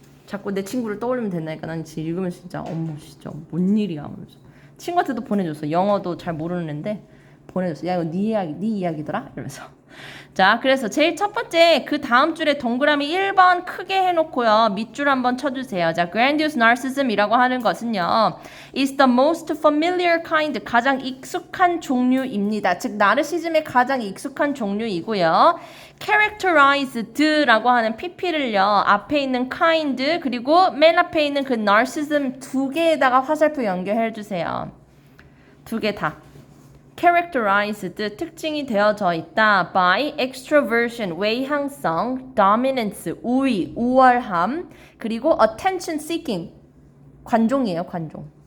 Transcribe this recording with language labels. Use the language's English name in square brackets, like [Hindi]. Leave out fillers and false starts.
[Korean] 자꾸 내 친구를 떠올리면 된다니까. 난 지금 읽으면서 진짜 어머 진짜 뭔 일이야 하면서 친구한테도 보내줬어. 영어도 잘 모르는 애인데 보내줬어. 야 이거 네 이야기더라? 이러면서. 자, 그래서 제일 첫 번째 그 다음 줄에 동그라미 1번 크게 해놓고요. 밑줄 한번 쳐주세요. 자, grandiose narcissism이라고 하는 것은요. [English] is the most familiar kind, [Korean] 가장 익숙한 종류입니다. 즉, 나르시즘의 가장 익숙한 종류이고요. characterized라고 하는 pp를요. 앞에 있는 kind 그리고 맨 앞에 있는 그 narcissism 두 개에다가 화살표 연결해주세요. 두 개 다. characterized, 특징이 되어져 있다. by extroversion, 외향성, dominance, 우위, 우월함, 그리고 attention seeking, 관종이에요, 관종.